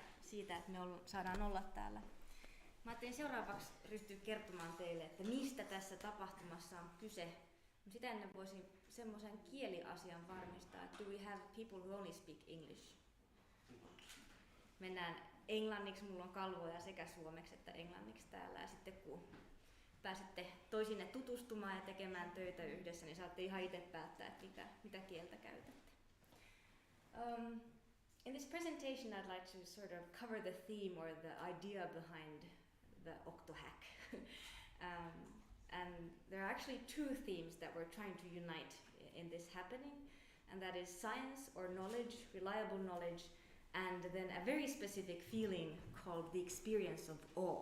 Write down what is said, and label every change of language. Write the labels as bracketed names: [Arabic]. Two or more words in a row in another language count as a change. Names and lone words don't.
[Finnish] siitä, että me saadaan olla täällä. Mä ajattelin seuraavaksi ryhtyä kertomaan teille, että mistä tässä tapahtumassa on kyse. Sitä ennen voisin semmoisen kieliasian varmistaa, että [English] do we have people who only speak English? [Finnish] Mennään englanniksi, mulla on kalvoja sekä suomeksi että englanniksi täällä. Ja sitten kun pääsette toisinne tutustumaan ja tekemään töitä yhdessä, niin saatte ihan itse päättää, että mitä kieltä käytätte. [English] In this presentation, I'd like to sort of cover the theme or the idea behind the Octohack. And there are actually two themes that we're trying to unite in this happening, and that is science or knowledge, reliable knowledge, and then a very specific feeling called the experience of awe.